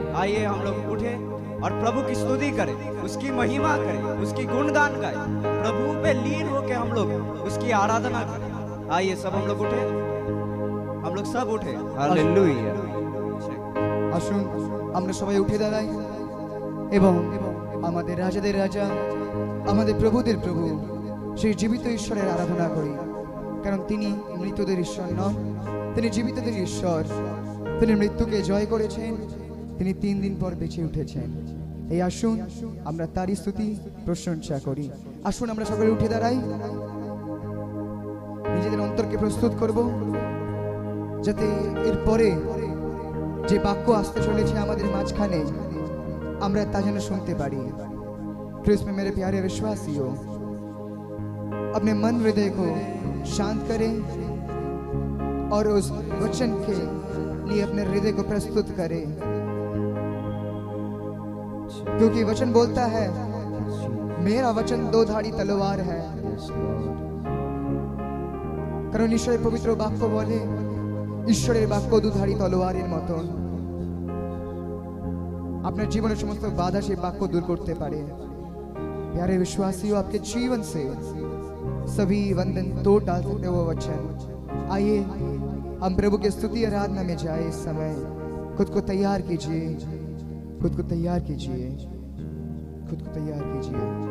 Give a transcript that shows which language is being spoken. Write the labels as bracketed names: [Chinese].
[Hindi] आइए हम लोग उठे और प्रभु की स्तुति करें, उसकी महिमा करें, उसकी गुणगान गाएं, प्रभु पे लीन होके हम लोग उसकी आराधना करें। आइए सब हम लोग उठे, हम लोग सब उठे। हालेलुया। [Bangla] আসুন আমরা সবাই উঠে দাঁড়াই এবং আমাদের রাজাদের রাজা, আমাদের প্রভুদের প্রভু সেই জীবিত ঈশ্বরের আরাধনা করি, কারণ তিনি মৃতদের ঈশ্বর নন, তিনি জীবিতদের ঈশ্বর। তিনি মৃত্যুকে জয় করেছেন, তিনি 3 দিন পর বেঁচে উঠেছেন। এই আসুন আমরা তারই স্তুতি প্রশংসা করি। আসুন আমরা সকলে উঠে দাঁড়াই, নিজেদের অন্তরকে প্রস্তুত করব যাতে এরপরে যে বাক্য আসতে চলেছে আমাদের মাঝখানে আমরা তা যেন শুনতে পারি। [Hindi] क्रिस्त में मेरे प्यारे विश्वासियों, अपने मन हृदय को शांत करें और उस वचन के लिए अपने हृदय को प्रस्तुत करें, क्योंकि वचन बोलता है मेरा वचन 2 धारी तलवार है। [Bangla] কারণ ঈশ্বরের পবিত্র বাক্য বলে ঈশ্বরের বাক্য 2 ধারি তলোয়ারের মতন। আপনার জীবনের সমস্ত বাধা সেই বাক্য দূর করতে পারে। [Hindi] प्यारे विश्वासियों, आपके जीवन से सभी बंधन तोड़ डाल सकते वो वचन। आइए हम प्रभु की स्तुति आराधना में जाए। इस समय खुद को तैयार कीजिए, खुद को तैयार कीजिए, खुद को तैयार कीजिए।